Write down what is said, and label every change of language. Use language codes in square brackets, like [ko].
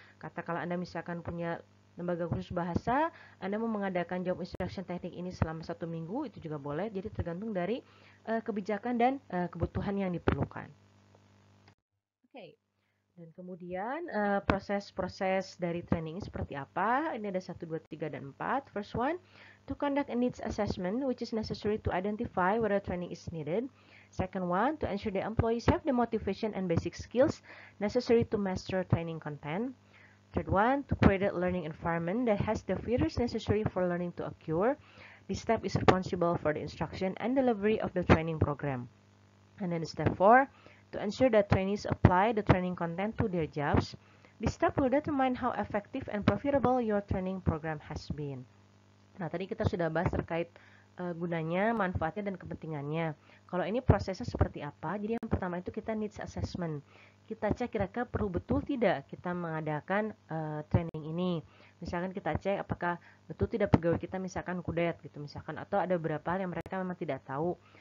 [id] Katakanlah Anda misalkan punya lembaga khusus bahasa, Anda mau mengadakan job instruction teknik ini selama 1 minggu, itu juga boleh. Jadi tergantung dari kebijakan dan kebutuhan yang diperlukan. Oke. Dan kemudian proses-proses dari training ini seperti apa? Ini ada 1, 2, 3, dan 4. [en] First one, to conduct a needs assessment which is necessary to identify whether training is needed. Second one, to ensure the employees have the motivation and basic skills necessary to master training content. Third one, to create a learning environment that has the features necessary for learning to occur. This step is responsible for the instruction and delivery of the training program. And then step 4, to ensure that trainees apply the training content to their jobs. This step will determine how effective and profitable your training program has been. [id] Nah, tadi kita sudah bahas terkait gunanya, manfaatnya, dan kepentingannya. Kalau ini prosesnya seperti apa? Jadi yang pertama itu kita needs assessment. Kita cek kira-kira perlu betul tidak kita mengadakan training ini. Misalkan kita cek apakah betul tidak pegawai kita misalkan kudet gitu misalkan, atau ada beberapa hal yang mereka memang tidak tahu.